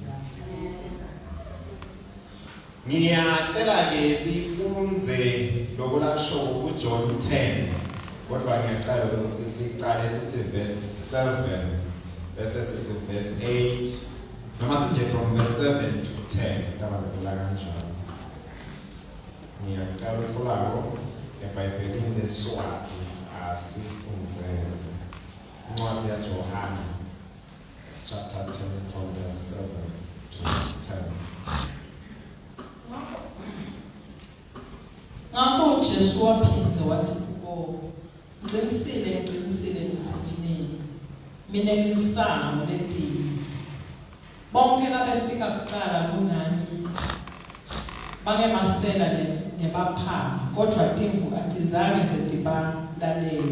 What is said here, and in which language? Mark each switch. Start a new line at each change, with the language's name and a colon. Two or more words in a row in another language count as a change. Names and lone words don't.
Swati: Ngiyacela-ke sifunze lokulasho kuJohn 10. Kodwa ngiyacela ukuthi sicale sithi verse 7 bese sithi verse 8 noma sinje
English: from verse 7 to 10
Swati: tabala kanjalo. Ngiyacela ukufulako eBhayibhelini leSwati asifunze incwadi yaJohana
English: chapter 10 from verse 7 to 10.
Swati: Ngakho Jesu waphindza wathi kubo, ngicinisile ngithi mina ngilisango lemphilo. Bonke labafika kuqala kunani bangemasela nebaphanga, kodwa timvu atizange zetibalalele.